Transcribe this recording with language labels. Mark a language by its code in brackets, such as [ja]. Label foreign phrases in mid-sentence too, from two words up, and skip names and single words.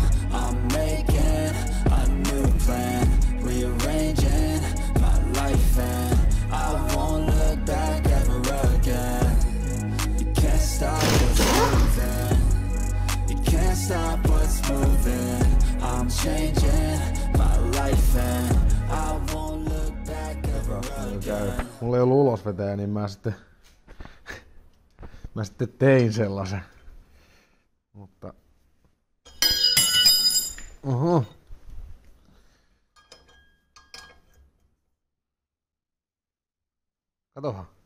[en] I'm making a new plan, rearranging my life, and I won't look back ever again. You can't stop what's moving. You can't stop what's moving. I'm changing my life, and I won't look back ever again. [fi] Mulla ei ollut ulosvetäjä, niin mä sitten tein sellaisen. Mutta... Oho. Katohan.